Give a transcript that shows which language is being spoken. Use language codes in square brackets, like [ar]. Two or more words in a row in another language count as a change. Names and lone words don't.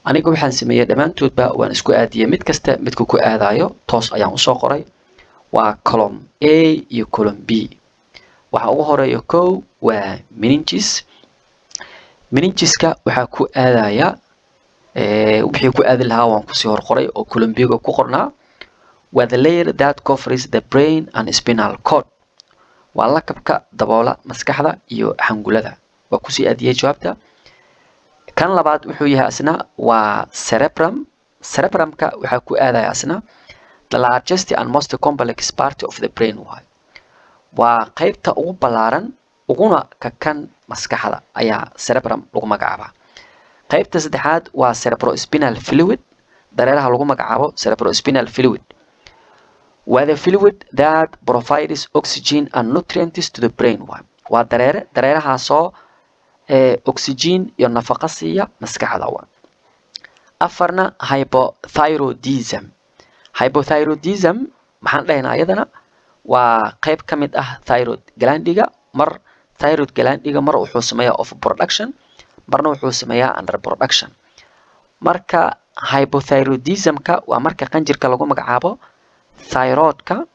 [so] aniga waxaan sameeyay dhamaantoodba waan isku aadiyay mid kasta midku ku aadayo toos ayaan usoo qoray waa column A iyo column B waxa ugu horeeyo kow waa meningiska waxa ku aadaya wixii ku aadi lahaa waan kusii hor qoray oo column B-ga ku qornaa waa [en] the layer that covers the brain and spinal cord [so] waa lakabka daboola maskaxda iyo xangulada waa kusii aadiyay jawaabta kan labaad wuxuu yahay asna waa cerebrum-ka waxa ku aadaya asna [en] the largest and most complex part of the brain [so] waa qaybta ugu ballaaran uguna kakan maskaxda ayaa cerebrum lagu magacaabaa qaybta saddexaad waa [en] cerebrospinal fluid [so] dareeraha lagu magacaabo [en] cerebrospinal fluid [so] waa [en] the fluid that provides oxygen and nutrients to the brain [so] waa dareerahaasoo oxygen iyo nafaqo siiya maskaxda afarna hypothyroidism maxaan dhahaynaa iyadana waa qayb ka mid ah thyroid glandiga thyroid glandiga mar wuxuu sameeyaa overproduction marna wuxuu sameeyaa underproduction marka hypothyroidismka waa marka qanjirka lagu magacaabo thyroidka